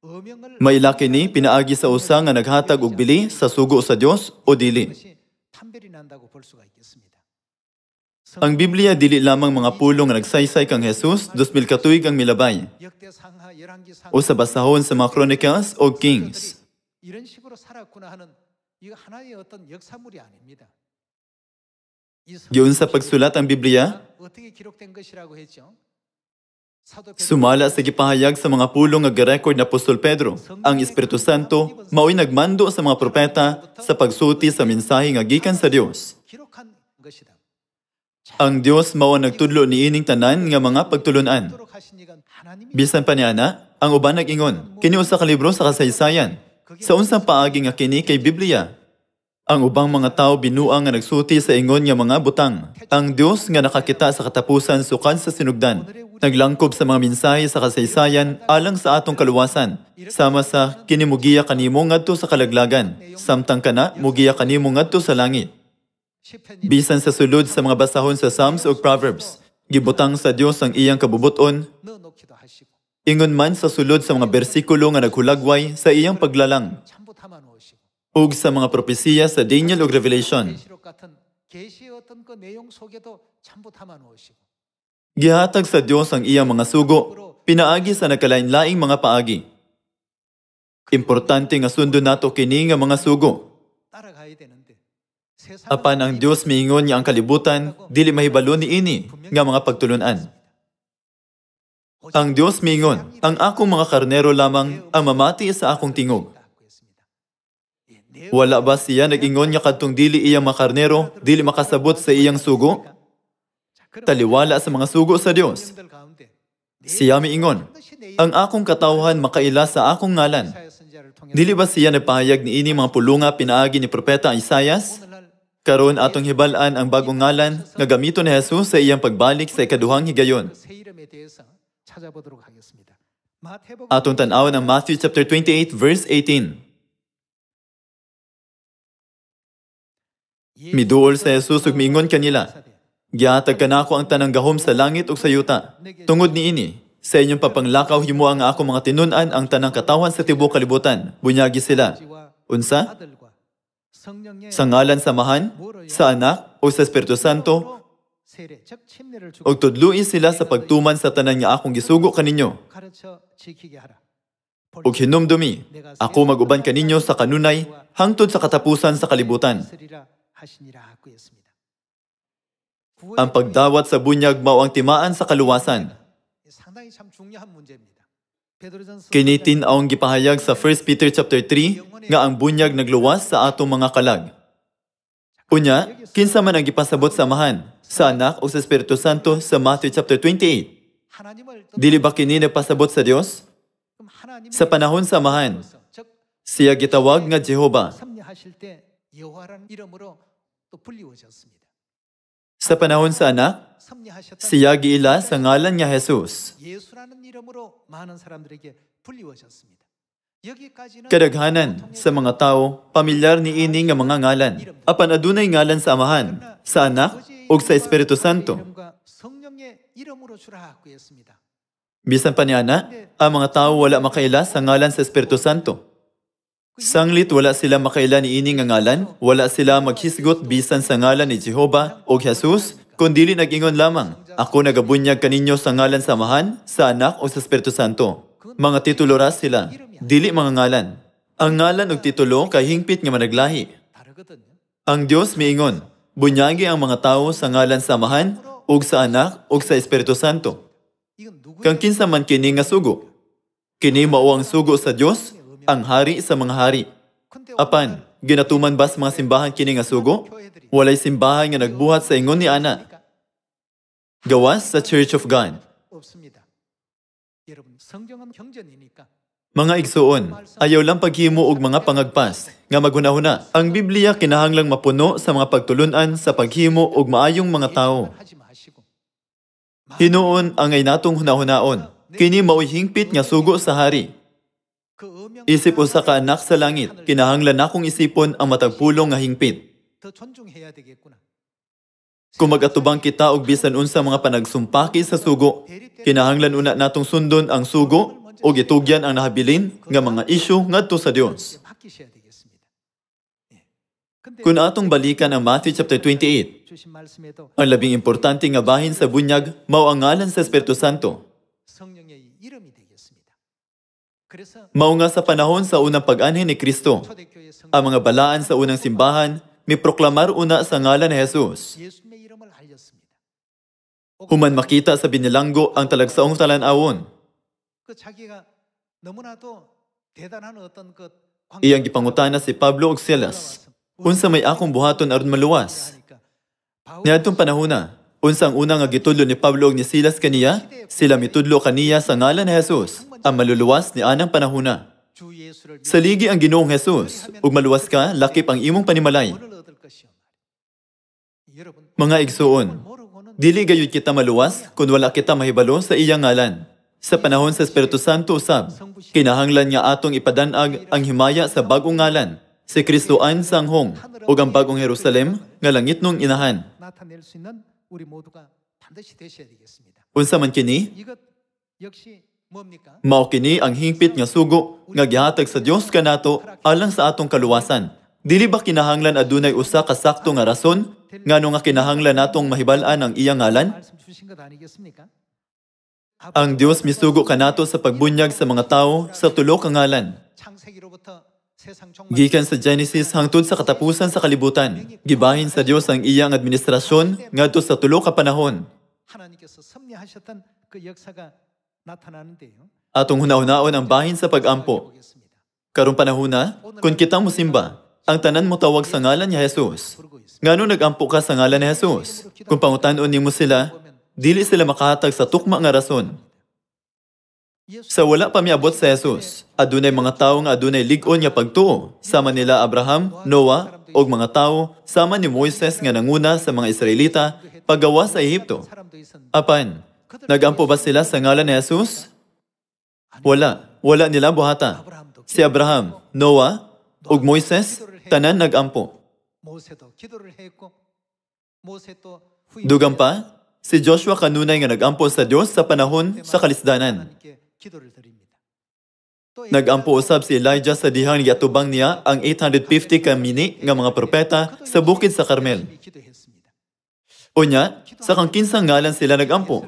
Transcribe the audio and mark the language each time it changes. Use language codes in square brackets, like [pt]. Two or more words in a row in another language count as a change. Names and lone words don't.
[ceb] Maila kini pinaagi sa usa nga naghatag og bili sa sugo sa Dios o dili. Ang Biblia dili lamang mga pulong nga nagsaysay kang Jesus 2000 katuig ang milabay o sa basahon sa mga Chronicles o Kings. [ko] 이런 식으로 살았구나 하는 이거 하나의 어떤 역사물이 아닙니다. [ceb] Giun sa pagsulat ang Biblia, [ko] 어떻게 기록된 것이라고 했죠? [ceb] sumala sa gipahayag sa mga pulong nga ga-record na Apostol Pedro. Ang Espiritu Santo mao'y nagmando sa mga propeta sa pagsulti sa mensahe nga gikan sa Dios. [ko] 기록한 것이다. [ceb] Ang Dios mao ang nagtudlo niining tanan nga mga pagtulunan. [ko] 기록하신 이가 하나님이 [ceb] Bisan pa niana, ang uban nag-ingon, kini usa ka libro sa kasaysayan. Sa unsang paagi nga kini kay Biblia. Ang ubang mga tao binuang nga nagsulti sa ingon nga mga butang. Ang Dios nga nakakita sa katapusan sukad sa sinugdan. Naglangkob sa mga mensahe sa kasaysayan alang sa atong kaluwasan. Sama sa kini mugiya kanimo ngadto sa kalaglagan. Samtang kana mugiya kanimo ngadto sa langit. Bisan sa sulod sa mga basahon sa Psalms o Proverbs, gibutang sa Dios ang iyang kabubuton. [ko] 넣어놓기도 하시고 [ceb] Ingon man sa sulod sa mga bersikulo nga naghulagway sa iyang paglalang [ko] 참부 담아 놓으시고 [ceb] ug sa mga propesiya sa Daniel ug Revelation. [ko] 계시록 같은 계시의 어떤 그 내용 속에도 참부 담아 놓으시고 [ceb] Gihatag sa Dios ang iyang mga sugo, pinaagi sa nagkalain-laing mga paagi. Importante nga sundo nato kini nga mga sugo. [ko] 따라가야 되는데 [ceb] Apan ang Dios miingon niya ang kalibutan, dili mahibalo ni ini nga mga pagtulunan. Ang Dios miingon, ang akong mga karnero lamang ang mamati sa akong tingog. Wala ba siya nag-ingon niya kadtong dili iyang mga karnero, dili makasabot sa iyang sugo? Taliwala sa mga sugo sa Dios. Siya miingon, ang akong katawhan makaila sa akong ngalan. Dili ba siya nagpahayag ni ini mga pulunga pinaagi ni Propeta Isaias? Karon atong hibalan ang bagong ngalan nga gamiton ni Jesus sa iyang pagbalik sa ikaduhang higayon. [ko] 새 이름에 대해서 찾아보도록 하겠습니다. 마태복음 [ceb] Atong tan-awon ang [en] Matthew chapter 28 verse 18. [ceb] Miduol sa Jesus ug miingon kanila, gihatag kanako ang tanang gahom sa langit ug sa yuta. Tungod niini, sa inyong papanglakaw himo ang akong mga tinun-an ang tanang katawan sa tibuok kalibutan. Bunyagi sila. Unsa? [ko] 아들과 성령의 [ceb] Sa ngalan samahan, sa anak o sa Espiritu Santo, [ko] 세례 즉 침례를 주고 [ceb] ug tudluin sila sa pagtuman sa tanan nga akong gisugo kaninyo. [ko] 가르쳐 지키게 하라. [ceb] Ug hinumdumi, ako mag-uban kaninyo sa kanunay hangtod sa katapusan sa kalibutan. [ko] 쓰리라 하시니라 하고 했습니다. [ceb] Ang pagdawat sa bunyag mao ang timaan sa kaluwasan. [ko] 상당히 참 중요한 문제입니다. 베드로전서 [ceb] Kini tin-awng gipahayag sa [en] 1 Peter chapter 3 [ceb] nga ang bunyag nagluwas sa atong mga kalag. Unya, kinsa man ang gipasabot sa amahan, sa anak o sa Espiritu Santo sa [en] Matthew chapter 28. [ko] 하나님을 [ceb] Dili ba kini nagpasabot sa Dios? [ko] 그럼 하나님 [ceb] Sa panahon sa amahan, [ko] 즉 [ceb] siya gitawag nga Jehova. [ko] 섭리하실 때 여호와라는 이름으로 또 불리워졌습니다. [ceb] Sa panahon sa anak, [ko] 섭리하셨던 [ceb] siya giila sa ngalan nga Jesus. [ko] 예수라는 이름으로 많은 사람들에게 불리워졌습니다. 여기까지는 [ceb] Kadaghanan sa mga tao, pamilyar ni ini nga mga ngalan. Apan adunay ngalan sa amahan, sa anak, ug sa Espiritu Santo. [ko] 이름과 성령의 이름으로 주라 하고 했습니다. [ceb] Bisan pa niana, ang mga tao wala makaila sa ngalan sa Espiritu Santo. Sanglit wala sila makaila ni ini nga ngalan, wala sila maghisgot bisan sa ngalan ni Jehova o Jesus, kundili nag-ingon lamang, ako nagabunyag kaninyo sa ngalan sa amahan, sa anak o sa Espiritu Santo. Mga titulo ra sila, dili mga ngalan. Ang ngalan ug titulo kay hingpit nga managlahi. [ko] 다르거든요. [ceb] Ang Dios miingon, bunyagi ang mga tao sa ngalan sa amahan, ug sa anak, ug sa Espiritu Santo. [ko] 이건 누구의 [ceb] Kang kinsa man kini nga sugo. Kini mao ang sugo sa Dios, ang hari sa mga hari. [ko] 근데 [ceb] Apan, ginatuman ba sa mga simbahan kini nga sugo? Walay simbahan nga nagbuhat sa ingon ni ana. Gawas sa Church of God. [ko] 없습니다. 여러분 성경은 경전이니까 [ceb] Mga igsuon, ayaw lang paghimo og mga pangagpas nga maghunahuna. Ang Biblia kinahanglang mapuno sa mga pagtulunan sa paghimo og maayong mga tao. [ko] 하지 마시고 [ceb] Hinuon ang ay natong hunahunaon. Kini mao'y hingpit nga sugo sa hari. [ko] 그 어명 [ceb] Isip usa ka anak sa langit, kinahanglan akong isipon ang matagpulong nga hingpit. [ko] 더 존중해야 되겠구나. [ceb] Kung mag-atubang kita og bisan unsa mga panagsumpaki sa sugo, kinahanglan una natong sundon ang sugo o gitugyan ang nahabilin nga mga isyu ngadto sa Dios. [ko] 맡기셔야 되겠습니다. 예. 근데 [ceb] Kung atong balikan ang [en] Matthew chapter 28, [ko] 주신 말씀에도 [ceb] ang labing importante nga bahin sa bunyag mao ang ngalan sa Espiritu Santo. [ko] 성령의 이름이 되겠습니다. 그래서 [ceb] Mao nga sa panahon sa unang pag-anhin ni Kristo, [ko] 초대교회 성 [ceb] ang mga balaan sa unang simbahan miproklamar una sa ngalan ni Jesus. [ko] 예수님의 이름을 알렸습니다. [ceb] Human makita sa binilanggo ang talagsaong talan-awon. [ko] 그 자기가 너무나도 대단한 어떤 그 [ceb] Iyang gipangutana si Pablo ug Silas, unsa may akong buhaton aron maluwas? Niadtong panahona, unsa ang unang nga gitudlo ni Pablo ug ni Silas kaniya? Sila mitudlo kaniya sa ngalan ni Jesus, ang maluluwas ni anang panahona. [ko] 주 예수를 [ceb] Sa ligi ang Ginoong Jesus, ug maluwas ka, lakip ang imong panimalay. [ko] 뭐를 얻을 것이요. 여러분 [ceb] Mga igsuon, [ko] 모르고는 [ceb] dili gayud kita maluwas kung wala kita mahibalo sa iyang ngalan. Sa panahon sa Espiritu Santo usab, kinahanglan nga atong ipadanag ang himaya sa bagong ngalan, si Kristoan sanghong, ug ang bagong Jerusalem nga langitnong inahan. [ko] 나타낼 수 있는 우리 모두가 반드시 되셔야 되겠습니다. [ceb] Unsa man kini? [ko] 이것 역시 뭡니까? [ceb] Mao kini ang hingpit nga sugo nga gihatag sa Dios kanato alang sa atong kaluwasan. Dili ba kinahanglan adunay usa ka sakto nga rason ngano nga kinahanglan natong mahibal-an ang iyang ngalan? [ko] 말씀 주신 것 아니겠습니까? [ceb] Ang Dios misugo kanato sa pagbunyag sa mga tawo sa tulo ka ngalan. [ko] 창세기로부터 세상 종말 [ceb] Gikan sa Genesis hangtod sa katapusan sa kalibutan, gibahin sa Dios ang iyang administrasyon ngadto sa tulo ka panahon. [ko] 하나님께서 섭리하셨던 그 역사가 나타나는데요. [ceb] Atong hunahunahon ang bahin sa pag-ampo. [ko] 보겠습니다. [ceb] Karong panahona, kung kita mo simba, ang tanan mo tawag sa ngalan ni Jesus. [ko] 부르고 있습니다. [ceb] Ngano nag-ampo ka sa ngalan ni Jesus? Kung pangutan-on nimo sila, dili sila makahatag sa tukma nga rason. Sa wala pa miabot sa Jesus, adunay mga tawo nga adunay lig-on nga pagtuo, sama nila Abraham, Noah, og mga tawo sama ni Moises nga nanguna sa mga Israelita paggawa sa Ehipto. [ko] 사람도 있었는데 [ceb] Apan, nag-ampo ba sila sa ngalan ni Jesus? Wala nila buhata. Si Abraham, Noah, ug Moises, tanan nag-ampo. [ko] 모세도 기도를 했고 모세도 [ceb] Dugang pa, si Joshua kanunay nga nag-ampo sa Dios sa panahon sa kalisdanan. [ko] 하나님께 기도를 드립니다. 또 [ceb] Nag-ampo usab si Elijah sa dihang giatubang niya ang 850 ka mini nga mga propeta sa bukid sa Carmel. [ko] 열심히 기도했습니다. [ceb] Unya, sa kang kinsang ngalan sila nag-ampo.